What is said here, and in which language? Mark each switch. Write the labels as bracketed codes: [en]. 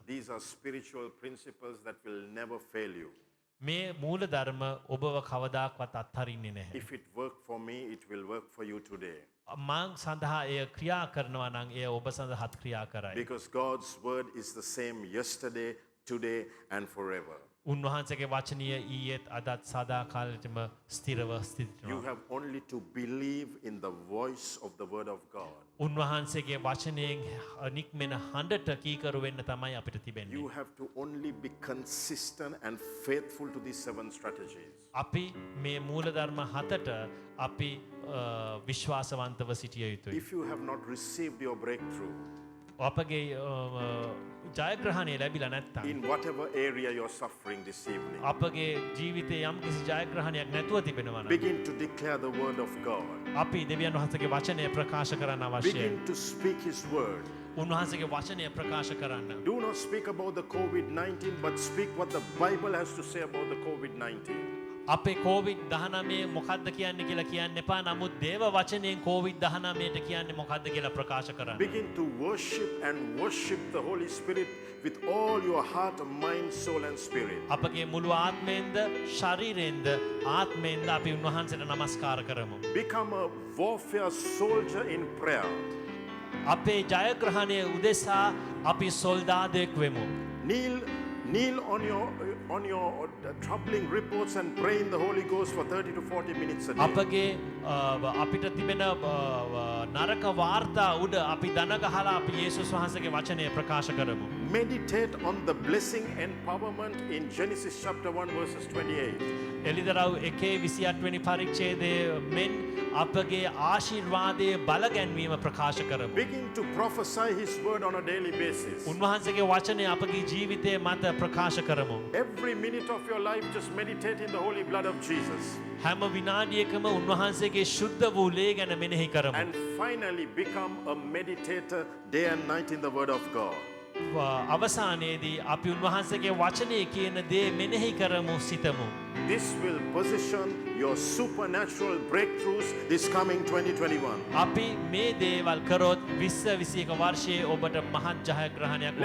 [en] These are spiritual principles that will never fail you. [si] මේ මූලධර්ම ඔබව කවදාක්වත් අත්හරින්නේ නැහැ. [en] If it worked for me, it will work for you today. [si] මං සඳහා එය ක්‍රියා කරනවා නම් එය ඔබ සඳහාත් ක්‍රියා කරයි. [en] Because God's word is the same yesterday, today, and forever. [si] උන්වහන්සේගේ වචනය ඊයේත් අදත් සදා කාලෙටම ස්ථිරව [en] You [si] ස්ථිතිනවා. [en] have only to believe in the voice of the word of God. [si] උන්වහන්සේගේ වචනයෙන් නික්මෙන හඬට කීකරු වෙන්න තමයි අපිට තිබෙන්නේ. [en] You have to only be consistent and faithful to these 7 strategies. [si] අපි මේ මූලධර්ම හතට අපි විශ්වාසවන්තව සිටිය යුතුයි. [en] If you have not received your breakthrough [si] අපගේ ජයග්‍රහණය ලැබිලා නැත්තම් [en] in whatever area you're suffering this evening, [si] අපගේ ජීවිතේ යම් කිසි ජයග්‍රහණයක් නැතුව තිබෙනවා නම් [en] begin to declare the word of God. [si] අපි දෙවියන් වහන්සේගේ වචනය ප්‍රකාශ කරන්න අවශ්‍යයි. [en] Begin to speak his word. [si] උන්වහන්සේගේ වචනය ප්‍රකාශ කරන්න. [en] Do not speak about the COVID-19, but speak what the Bible has to say about the COVID-19. [si] අපේ COVID-19 මොකද්ද කියන්නේ කියලා කියන්න එපා. නමුත් දේව වචනයෙන් COVID-19ට කියන්නේ මොකද්ද කියලා ප්‍රකාශ කරන්න. [en] Begin to worship the Holy Spirit with all your heart, mind, soul, and spirit. [si] අපගේ මුළු ආත්මයෙන්ද ශරීරයෙන්ද ආත්මයෙන්ද අපි උන්වහන්සේට නමස්කාර කරමු. [en] Become a warfare soldier in prayer. [si] අපේ ජයග්‍රහණය උදෙසා අපි සොල්දාදෙක් වෙමු. [en] Kneel on your troubling reports and pray in the Holy Ghost for 30 to 40 minutes a day. [si] අපගේ අපිට තිබෙන නරක වාර්තා උඩ අපි දන ගහලා අපි යේසුස් වහන්සේගේ වචනය ප්‍රකාශ කරමු. [en] Meditate on the blessing empowerment in Genesis chapter 1 verses 28. [si] එලිදරව් 1:28 වෙනි පරිච්ඡේදයේ මෙන් අපගේ ආශිර්වාදයේ බල ගැන්වීම ප්‍රකාශ කරමු. [en] Begin to prophesy his word on a daily basis. [si] උන්වහන්සේගේ වචනය අපගේ ජීවිතයේ මත ප්‍රකාශ කරමු. [en] Every minute of your life just meditate in the holy blood of Jesus. [si] හැම විනාඩියකම උන්වහන්සේගේ ශුද්ධ වූ ලේ ගැන මෙනෙහි කරමු. [en] And finally become a meditator day and night in the word of God. [si] අවසානයේදී අපි උන්වහන්සේගේ වචනය කියන දේ මෙනෙහි කරමු සිතමු. [en] This will position your supernatural breakthroughs this coming 2021. [si] අපි මේ දේවල් කරොත් 2021 වර්ෂයේ ඔබට මහත් ජයග්‍රහණයක් ඔබට